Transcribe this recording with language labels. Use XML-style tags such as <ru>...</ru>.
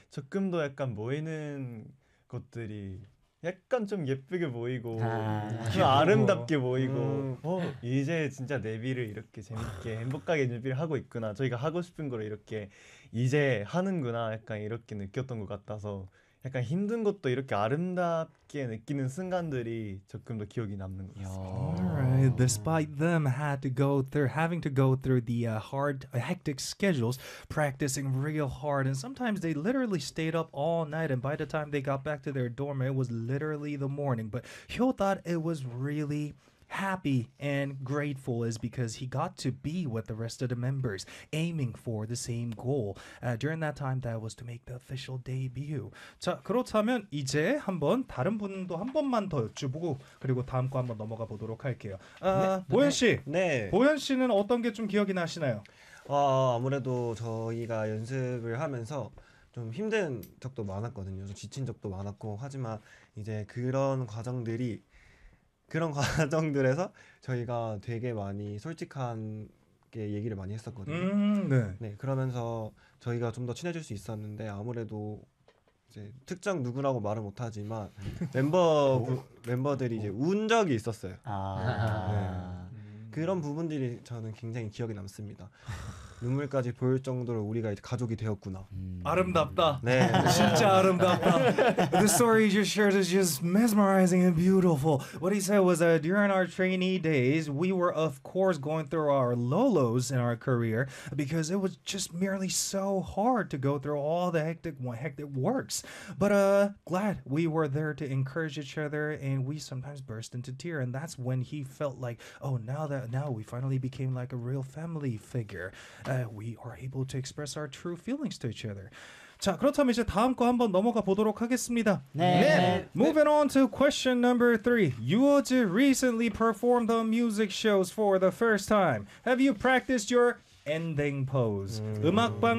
<ko>조금 더 약간 모이는 것들이 약간 좀 예쁘게 보이고 좀 아름답게 보이고 어 이제 진짜 내비를 이렇게 재밌게 행복하게 내비를 하고 있구나 저희가 하고 싶은 걸 이렇게 이제 하는구나 약간 이렇게 느꼈던 것 같아서 약간 힘든 것도 이렇게 아름답게 느끼는 순간들이 조금 더 기억이 남는 것 같습니다.</ko> <en>Alright, despite them had to go through, having to go through the hard, hectic schedules, practicing real hard, and sometimes they literally stayed up all night. And by the time they got back to their dorm, it was literally the morning. But Hyo thought it was really happy and grateful is because he got to be with the rest of the members aiming for the same goal during that time that was to make the official debut.</en> <ko>자, 그렇다면 이제 한번 다른 분도 한 번만 더 여쭤보고 그리고 다음 거 한번 넘어가 보도록 할게요. 아, 네, 보현 씨. 네. 보현 씨는 어떤 게 좀 기억이 나시나요? 아, 아무래도 저희가 연습을 하면서 좀 힘든 적도 많았거든요. 지친 적도 많았고 하지만 이제 그런 과정들이 그런 과정들에서 저희가 되게 많이 솔직하게 얘기를 많이 했었거든요. 네. 네, 그러면서 저희가 좀 더 친해질 수 있었는데 아무래도 이제 특정 누구라고 말은 못하지만 멤버들이 이제 운 적이 있었어요. 아. 네. 그런 부분들이 저는 굉장히 기억에 남습니다. 눈물까지 보일 정도로 우리가 이제 가족이 되었구나. 아름답다. 네. 진짜 아름답다.</ko> <en>The story you shared is just mesmerizing and beautiful. What he said was that during our trainee days, we were of course going through our lows in our career because it was just merely so hard to go through all the hectic works. But glad we were there to encourage each other and we sometimes burst into tears. And that's when he felt like, oh, now we finally became like a real family figure. We are able to express our true feelings to each other.</en> <ko>자, 그렇다면 이제 다음 거 한번 넘어가 보도록 하겠습니다. 네. 네.</ko> <en>Moving on to question number three. Yuoju recently performed the music shows for the first time. Have you practiced your ending pose?</en> <ko>음악 방송</ko>